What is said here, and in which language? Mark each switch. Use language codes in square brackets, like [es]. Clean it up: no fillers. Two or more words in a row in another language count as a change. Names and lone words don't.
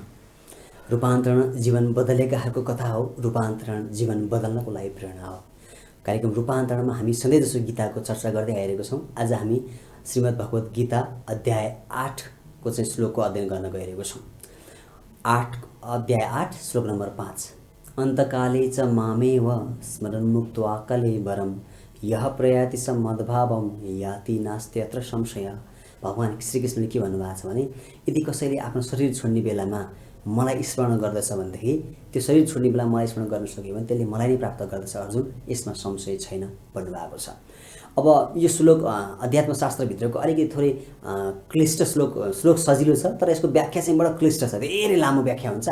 [ne] रूपान्तरण जीवन बदलेकाहरूको कथा हो। रूपान्तरण जीवन बदल्नको लागि प्रेरणा हो। कार्यक्रम रूपान्तरणमा हामी सधैँजसो गीताको चर्चा गर्दै आइरहेको छौँ। आज हामी श्रीमद् भगवत गीता अध्याय 8 को चाहिँ श्लोकको अध्ययन गर्न गइरहेको छौँ। अध्याय 8 श्लोक नम्बर 5। [sa] अन्तकाले च मामेव स्मरन्मुक्त्वा कलेवरं यः प्रयाति स मद्भावं याति नास्त्यत्र संशय। [ne] भगवान श्रीकृष्णले के भन्नुभएको छ भने, यदि कसैले आफ्नो शरीर छोड्ने बेलामा मलाई स्मरण गर्दछ भनेदेखि त्यो शरीर छोड्ने बेला मलाई स्मरण गर्न सक्यो भने त्यसले मलाई नै प्राप्त गर्दछ अर्जुन, यसमा संशय छैन भन्नुभएको छ। अब यो श्लोक अध्यात्मशास्त्रभित्रको अलिकति थोरै क्लिष्ट श्लोक सजिलो छ, तर यसको व्याख्या चाहिँ बडो क्लिष्ट छ, धेरै लामो व्याख्या हुन्छ।